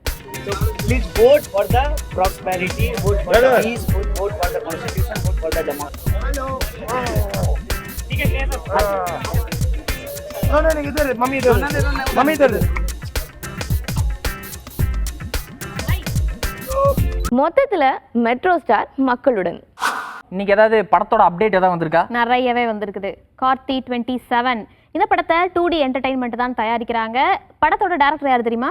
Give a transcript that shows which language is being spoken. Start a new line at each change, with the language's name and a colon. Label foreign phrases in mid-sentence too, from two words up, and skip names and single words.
English: Please vote for the prosperity, vote for the peace, vote for the constitution, vote for the democracy. No,
Hindi: इधर मम्मी इधर
Tamil: மொத்தத்துல மெட்ரோ ஸ்டார் மக்களுடன். இன்னைக்கு ஏதாவது படத்தோட அப்டேட் ஏதாவது வந்திருக்கா? நிறையவே வந்திருக்குது. கார்த்தி 27 இந்த படத்தை 2D என்டர்டைன்மெண்ட் தான் தயாரிக்கிறாங்க. படத்தோட டைரக்டர் யாரு தெரியுமா?